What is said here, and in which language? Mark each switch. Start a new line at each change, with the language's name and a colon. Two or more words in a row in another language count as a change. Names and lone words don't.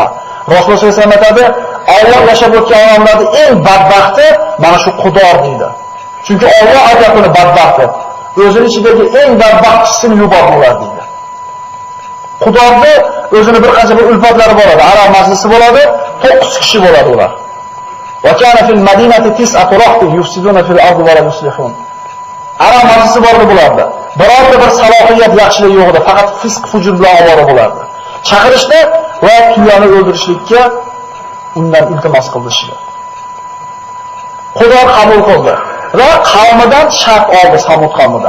Uzbek: Rasululloh
Arabic: صلى الله عليه وسلم
Uzbek: aytadi, Alloh yashab o'tgan odamlarning eng badbaxti mana shu Qudor deydi. Chunki Alloh aytadi badbaxti. O'zining ichidagi eng badbaxt kisini yubordilar deydi. Qudorda o'zini bir qancha bir ulfatlari bo'ladi, arab majlisi bo'ladi, 9 kishi bo'ladi ular.
Arabic: وكان في المدينة تسعة رهط يفسدون في الأرض ولا يصلحون.
Uzbek: Arab majlisi bor bularda. Birorta bir salohiyat yaxshilik yo'q edi, faqat fisq fujur bilan ovora bo'lardi. Chaqirishdi va tuyani o'ldirishlikka undan iltimos qilishdi. Qudor qabul qildi va qavmidan shart oldi, Samud qavmidan.